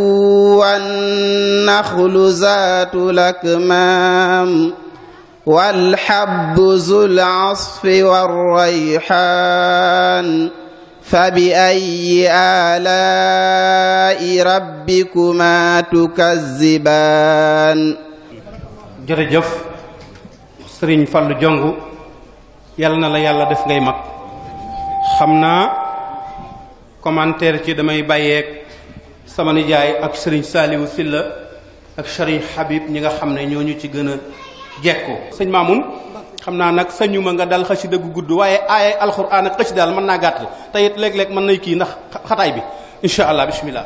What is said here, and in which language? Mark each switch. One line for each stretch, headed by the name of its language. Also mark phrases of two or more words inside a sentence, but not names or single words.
Arabic: والنخل ذات الأكمام والحب ذو العصف والريحان فبأي آلاء ربكما تكذبان
Wolof: jërëjëf Sëriñ Fallu Jongu yàlla na la yàlla def ngay mag xam naa commentaire ci damay bàyyeeg sama nijaay ak Sëriñ Saaliwu Silla ak Sëriñ Habib ñi nga xam ne ñooñu ci gën a jekko sëñ Maamun xam naa nag sañu ma nga dal xasida gu gudd waaye aayay alxuraan ak xasida daal mën naa gàttal te it léeg-léeg mën nay kii ndax xataay bi
Arabic: إن شاء الله بسم الله.